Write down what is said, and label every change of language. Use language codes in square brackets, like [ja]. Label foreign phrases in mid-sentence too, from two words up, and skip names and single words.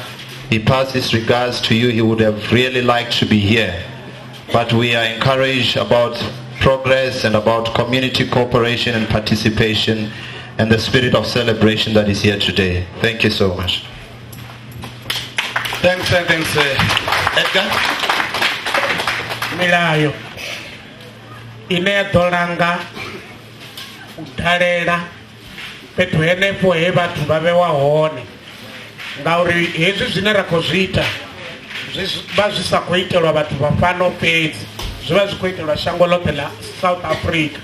[en] He passed his regards to you. He would have really liked to be here. But we are encouraged about progress and about community cooperation and participation and the spirit of celebration that is here today. Thank you so much. Thanks, Edgar. [ve] Milayo ine dolanga udhalela fhethu henefho he vhathu vha vhewa hone ngauri hezwi zwine ra khou zwi ita vha zwi sa khou itelwa vhathu vha fhano fhedzi zwi vha zwi khou itelwa shango ḽoṱhe ḽa South Africa.